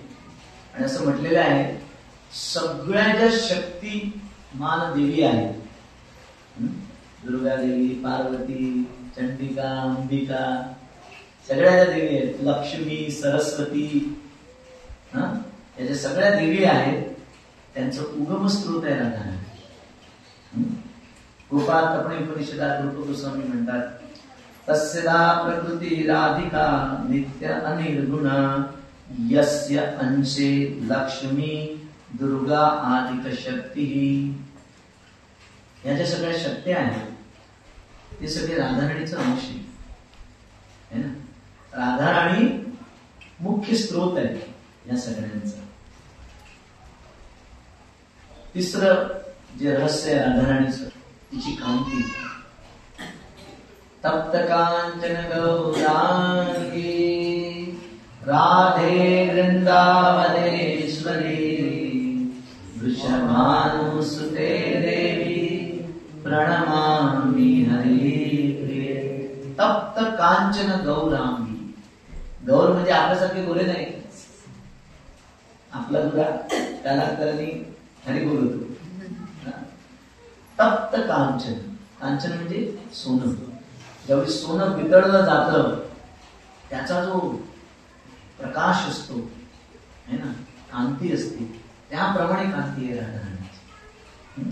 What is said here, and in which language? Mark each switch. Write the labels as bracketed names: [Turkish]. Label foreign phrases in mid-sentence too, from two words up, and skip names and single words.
[Marathi] आणि असं म्हटलेलं आहे सगळ्या ज्या शक्ती मान देवी आहेत दुर्गा देवी, पार्वती, चंडिका, अंबिका, सगळ्या ज्या देवी आहेत, लक्ष्मी, सरस्वती, याच्या सगळ्या देवी आहेत, त्यांचं उगम स्त्रोत आहे राधाराणी. गोपाळ उपनिषदात रूप गोस्वामी म्हणतात, [Sanskrit] तस्या प्रकृती राधिका नित्य अनिर्गुणा यस्य अंशे लक्ष्मी दुर्गा आदिक शक्ती. [Marathi] या ज्या सगळ्या शक्ती आहेत ते सगळे राधाराणीचं अंश आहे ना. राधाराणी मुख्य स्त्रोत आहे या सगळ्यांचा. तिसरं जे रहस्य आहे राधाराणीचं, तिची कांती. [Sanskrit] तप्त कांचन गौरांगी राधे वृंदावनेश्वरी वृषभानुसुते देवी प्रणमामि हरिप्रिये. तप्त कांचन गौरांगी. [Marathi] गौर म्हणजे आपल्यासारखे गोरे नाही. आपला दुरा त्याला करणी हरी बोलतो. तप्त कांचन. कांचन म्हणजे सोनं. ज्यावेळी सोनं वितळलं जातं त्याचा जो प्रकाश असतो [Hindi] है ना, [Marathi] कांती असते, त्याप्रमाणे कांती आहे राधाराणीची.